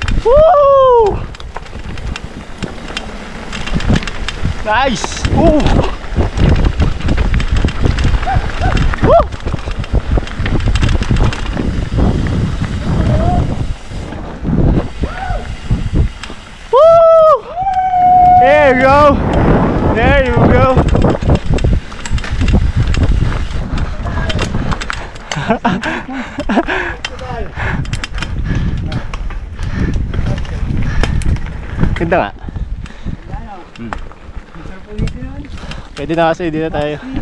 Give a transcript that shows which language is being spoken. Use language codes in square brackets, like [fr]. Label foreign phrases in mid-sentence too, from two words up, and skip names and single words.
[en] Woo! Nice! Woo! Woo! Woo! There you go! There you go! [tl] Ganda nga. Pwede na kasi, hindi na tayo.